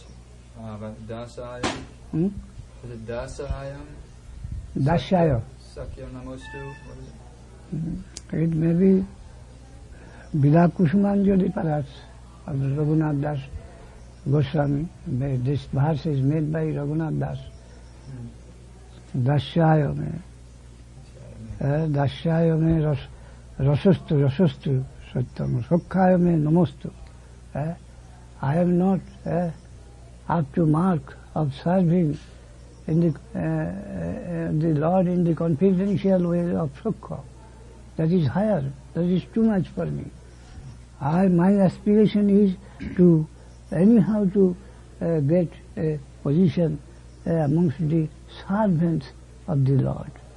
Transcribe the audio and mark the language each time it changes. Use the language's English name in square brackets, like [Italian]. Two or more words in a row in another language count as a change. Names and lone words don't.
[English] About Dasayam? Is it Dasayam? Dashaya. [Sanskrit] सख्य नमोऽस्तु? [English] What is it? It may be Vida Kusumanjali perhaps, of Raghunath Das Goswami. This verse is made by Raghunath Das. [Sanskrit] दास्ये मे। दास्ये मे रसोऽस्तु सत्यम्. सख्याय मे नमोऽस्तु. [English] I am not up to mark of serving in the Lord in the confidential way of Sukha. That is higher. That is too much for me. My aspiration is to anyhow to get a position amongst the servants of the Lord.